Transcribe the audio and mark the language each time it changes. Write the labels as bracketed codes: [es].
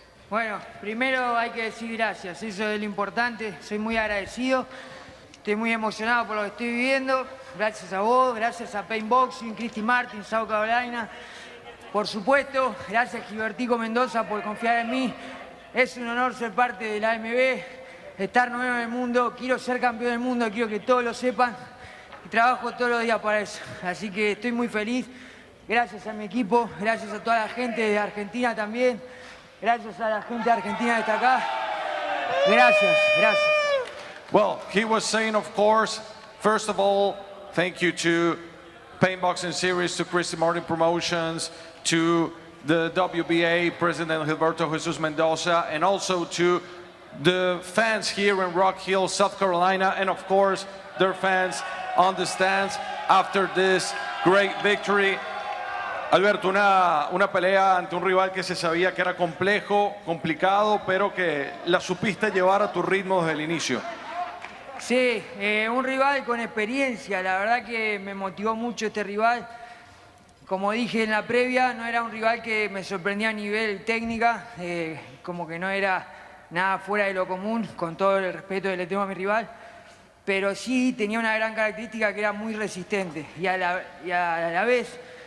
[es] Bueno, primero hay que decir gracias, eso es lo importante, soy muy agradecido, estoy muy emocionado por lo que estoy viviendo, gracias a vos, gracias a Payne Boxing, Christy Martin, South Carolina, por supuesto, gracias a Gilbertico Mendoza por confiar en mí, es un honor ser parte de la AMB, estar nuevo en el mundo, quiero ser campeón del mundo, quiero que todos lo sepan y trabajo todos los días para eso. Así que estoy muy feliz, gracias a mi equipo, gracias a toda la gente de Argentina también, gracias a la gente de Argentina que está acá, gracias. [en] Well, he was saying, of course, first of all, thank you to Payne Boxing Series, to Christy Martin Promotions, to the WBA President Gilberto Jesus Mendoza, and also to the fans here in Rock Hill, South Carolina, and of course, their fans on the stands after this great victory. [es] Alberto, una pelea ante un rival que se sabía que era complejo, complicado, pero que la supiste llevar a tu ritmo desde el inicio. Sí, un rival con experiencia, la verdad que me motivó mucho este rival. Como dije en la previa, no era un rival que me sorprendía a nivel técnica, como que no era nada fuera de lo común, con todo el respeto que le tengo a mi rival, pero sí tenía una gran característica que era muy resistente y a la vez